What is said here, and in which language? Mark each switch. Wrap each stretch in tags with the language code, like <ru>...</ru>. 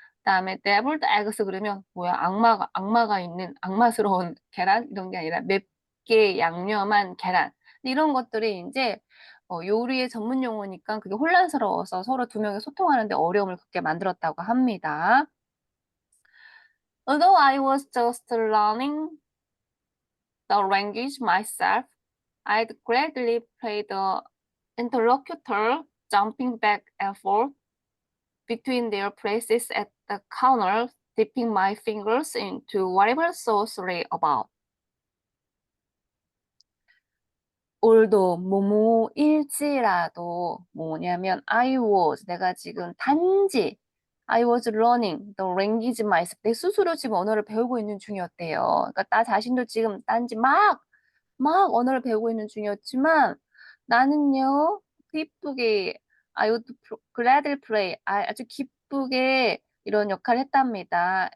<ko>그다음에 deviled eggs 그러면 뭐야? 악마가 있는 악마스러운 계란 이런 게 아니라 맵게 양념한 계란. 이런 것들이 이제 요리의 전문 용어니까 그게 혼란스러워서 서로 두 명이 소통하는데 어려움을 겪게 만들었다고 합니다.</ko> <en>Although I was just learning the language myself, I'd gladly play the interlocutor, jumping back and forth between their places at the counter, dipping my fingers into whatever sauce lay about.</en> <ko>올도 뭐뭐일지라도 뭐냐면 내가 지금 단지</ko> <en>I was learning the language myself.</en> <ko>내 스스로 지금 언어를 배우고 있는 중이었대요. 그러니까 나 자신도 지금 단지 막 언어를 배우고 있는 중이었지만 나는요 기쁘게</ko> <en>I would gladly play</en> <ko>아주 기쁘게 이런 역할을 했답니다.</ko>